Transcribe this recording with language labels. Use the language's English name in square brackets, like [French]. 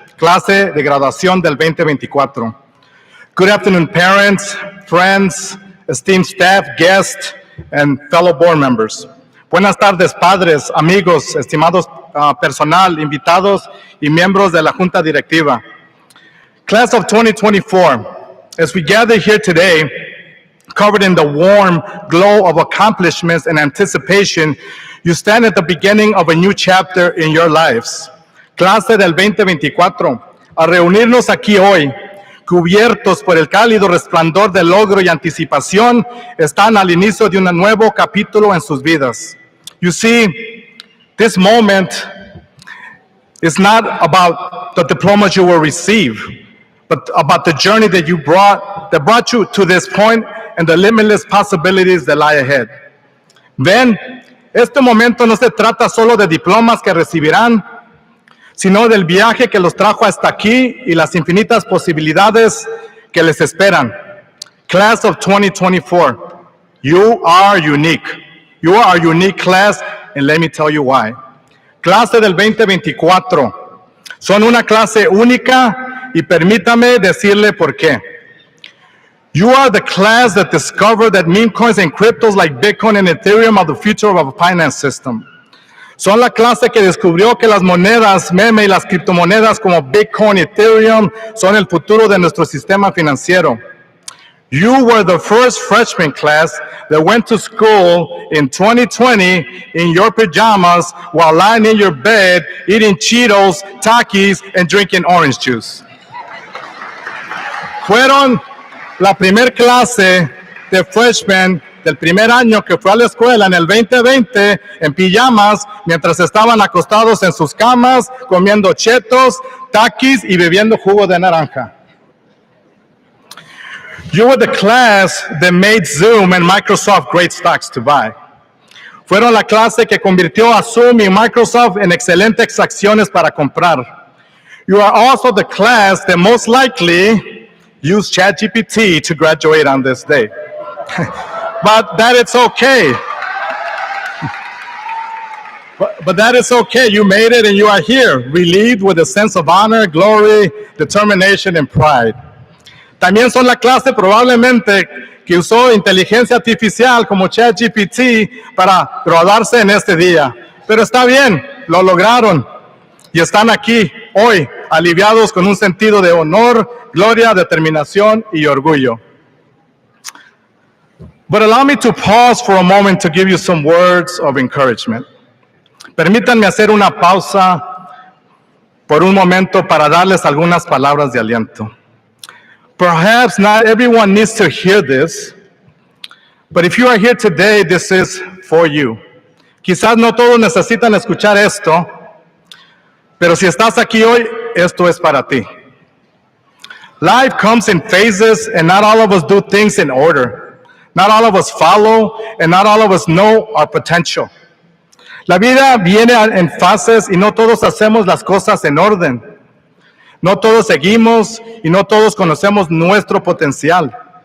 [Spanish] clase de graduación del 2024. [English] Good afternoon, parents, friends, esteemed staff, guests, and fellow board members. [Spanish] Buenas tardes, padres, amigos, estimados personal, invitados y miembros de la Junta Directiva. [English] Class of 2024, as we gather here today, covered in the warm glow of accomplishments and anticipation, you stand at the beginning of a new chapter in your lives. [Spanish] Clase del 2024, a reunirnos aquí hoy, cubiertos por el cálido resplandor del logro y anticipación, están al inicio de un nuevo capítulo en sus vidas. [English] You see, this moment is not about the diplomas you will receive, but about the journey that brought you to this point and the limitless possibilities that lie ahead. [Spanish] Ven, este momento no se trata solo de diplomas que recibirán, sino del viaje que los trajo hasta aquí y las infinitas posibilidades que les esperan. [English] Class of 2024, you are unique. You are a unique class, and let me tell you why. [Spanish] Clase del 2024, son una clase única y permítame decirle por qué. [English] You are the class that discovered that meme coins and cryptos like Bitcoin and Ethereum are the future of our finance system. [Spanish] Son la clase que descubrió que las monedas meme y las criptomonedas como Bitcoin y Ethereum son el futuro de nuestro sistema financiero. [English] You were the first freshman class that went to school in 2020 in your pajamas while lying in your bed, eating Cheetos, Takis, and drinking orange juice. [Spanish] Fueron la primer clase de freshmen del primer año que fue a la escuela en el 2020 en pijamas mientras estaban acostados en sus camas comiendo chetos, Takis y bebiendo jugo de naranja. [English] You were the class that made Zoom and Microsoft great stocks to buy. [Spanish] Fueron la clase que convirtió a Zoom y Microsoft en excelentes acciones para comprar. [English] You are also the class that most likely used ChatGPT to graduate on this day. But that it's okay. But that is okay. You made it and you are here, relieved with a sense of honor, glory, determination, and pride. [Spanish] También son la clase probablemente que usó inteligencia artificial como ChatGPT para graduarse en este día. Pero está bien, lo lograron y están aquí hoy, aliviados con un sentido de honor, gloria, determinación y orgullo. [English] But allow me to pause for a moment to give you some words of encouragement. [Spanish] Permítanme hacer una pausa por un momento para darles algunas palabras de aliento. [English] Perhaps not everyone needs to hear this, but if you are here today, this is for you. [Spanish] Quizás no todos necesitan escuchar esto, pero si estás aquí hoy, esto es para ti. [English] Life comes in phases, and not all of us do things in order. Not all of us follow, and not all of us know our potential. [Spanish] La vida viene en fases y no todos hacemos las cosas en orden. No todos seguimos y no todos conocemos nuestro potencial.